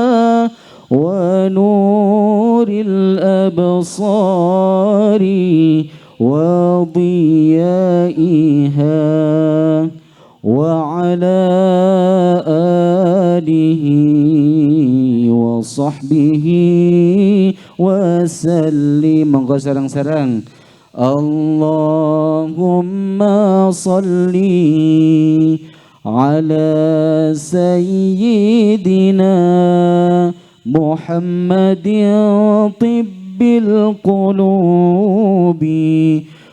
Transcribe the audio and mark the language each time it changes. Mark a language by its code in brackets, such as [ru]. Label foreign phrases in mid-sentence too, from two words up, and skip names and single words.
[ar] ونور الأبصار وضيائها وعلى آله وصحبه وسلم. [jv] Monggo sareng-sareng. [ar] اللهم صل على سيدنا محمد طب القلوب